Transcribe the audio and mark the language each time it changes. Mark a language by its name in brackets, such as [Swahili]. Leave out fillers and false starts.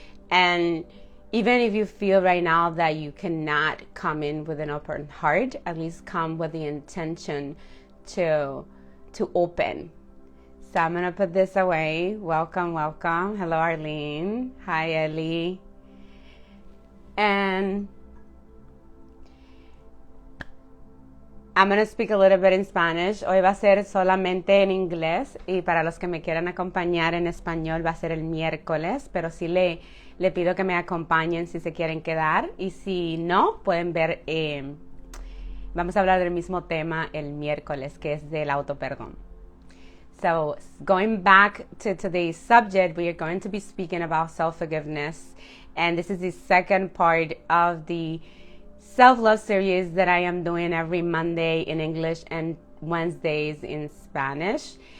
[English] And even if you feel right now that you cannot come in with an open heart, at least come with the intention to open. So I'm going to put this away. Welcome, welcome. Hello, Arlene. Hi, Ellie. And I'm going to speak a little bit in Spanish. [Spanish] Hoy va a ser solamente en inglés y para los que me quieran acompañar en español va a ser el miércoles, pero sí le pido que me acompañen si se quieren quedar y si no, pueden ver, vamos a hablar del mismo tema el miércoles, que es del autoperdón. [English] So going back to today's subject, we are going to be speaking about self-forgiveness. And this is the second part of the self-love series that I am doing every Monday in English and Wednesdays in Spanish.